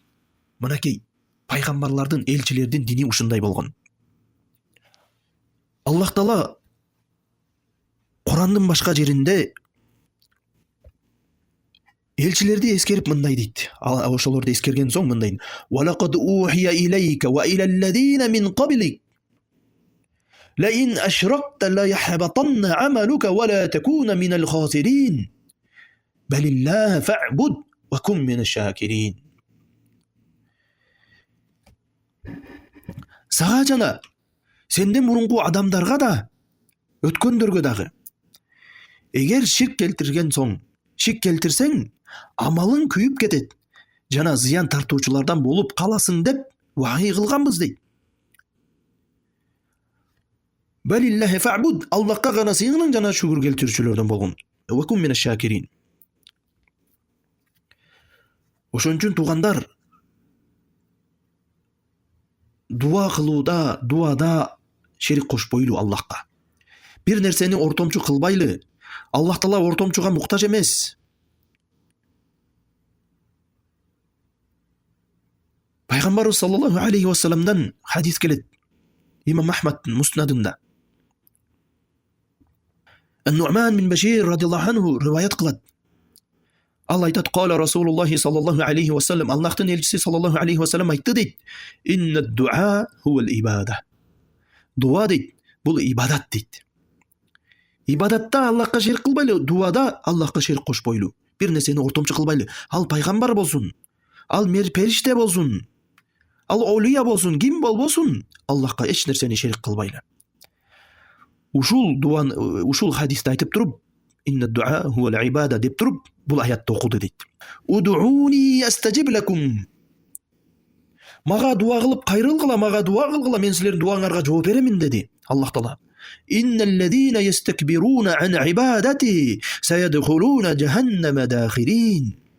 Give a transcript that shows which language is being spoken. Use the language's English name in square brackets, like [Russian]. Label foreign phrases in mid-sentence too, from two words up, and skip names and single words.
[Kyrgyz] Мынакей пайгамбарлардын, элчилердин дини ушундай болгон. Аллах Таала Курандын башка жеринде элчилерди эскерип мындай дейт. Ошолорду эскерген соң мындай: [Arabic] "ولقد أوحي إليك وإلى الذين من قبلك. لئن أشركت ليحبطن عملك ولا تكون من الخاسرين بل الله فاعبد وكن من الشاكرين." [Kyrgyz] Сага жана сенден мурунку адамдарга да, өткөндөргө дагы, эгер ширк келтирсең, амалың күйүп кетет, жана зыян тартуучулардан болуп каласың деп вахий кылганбыз дейт. [Arabic] بل الله فاعبد, [Kyrgyz] Аллахка гана сыйынгын жана шүгүр келтирүүчүлөрдөн болгон. [Arabic] وكن من الشاكرين. [Kyrgyz] Ошон үчүн туугандар, дуа кылууда, дуада шерик кошпойлу Аллахка. Бир нерсени ортомчу кылбайлы. Аллах Таала ортомчуга муктаж эмес. Пайгамбарыбыз [Arabic] صلى الله عليه وسلم [Kyrgyz] хадис келет. Имам Ахмадтын Муснадында. Ан-Нуъман бин Башир [Arabic] رضي الله عنه [Kyrgyz] риваят кылат. Ал айтат: [Arabic] "قال رسول الله صلى الله عليه وسلم, [Kyrgyz] Аллахтын элчиси [Arabic] صلى الله عليه وسلم [Kyrgyz] айтты дейт: [Arabic] "إن الدعاء هو العبادة." [Kyrgyz] Дуа дейт, бул ибадат дейт. Ибадатта Аллахка шерик кылбайлы, дуада Аллахка шерик кошпойлу. Бир нерсени ортомчу кылбайлы. Ал пайгамбар болсун, ал периште болсун, ал олия болсун, ким болбосун, Аллахка эч нерсени шерик кылбайлы. Ушул хадисти айтып туруп, [Arabic] إن الدعاء هو العبادة [Kyrgyz] деп туруп, бул аятты окуду дейт. [Arabic] ادعوني أستجب لكم. [Kyrgyz] Мага дуа кылып кайрылгыла, мага дуа кылгыла, мен силердин дуаңарга жооп беремин деди Аллах Таала. [Arabic] إن الذين يستكبرون عن عبادتي سيدخلون جهنم داخرين.